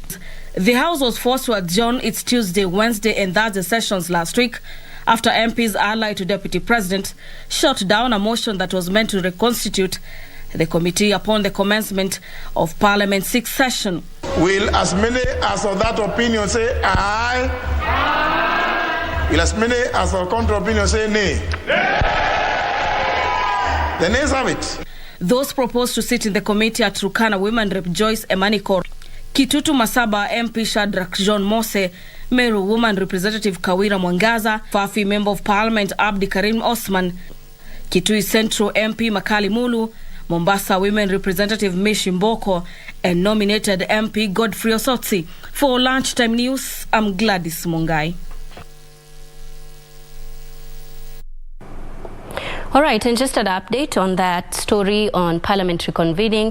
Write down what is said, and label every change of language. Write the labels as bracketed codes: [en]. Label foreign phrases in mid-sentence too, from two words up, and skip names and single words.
[en] The House was forced to adjourn its Tuesday, Wednesday and Thursday sessions last week after MPs allied to Deputy President shot down a motion that was meant to reconstitute the committee upon the commencement of Parliament's 6th session. Will as many as of that opinion say aye? Aye. Will as many as of counter opinion say nay? Nay. The nays have it. Those proposed to sit in the committee are Turkana Women Rep Joyce Emaniko, Kitutu Masaba MP Shadrack John Mose, Meru Woman Representative Kawira Mwangaza, Fafi Member of Parliament Abdi Karim Osman, Kitui Central MP Makali Mulu, Mombasa Women Representative Mishi Mboko, and nominated MP Godfrey Osotsi. For Lunchtime News, I'm Gladys Mungai. All right, and just an update on that story on Parliament reconvening.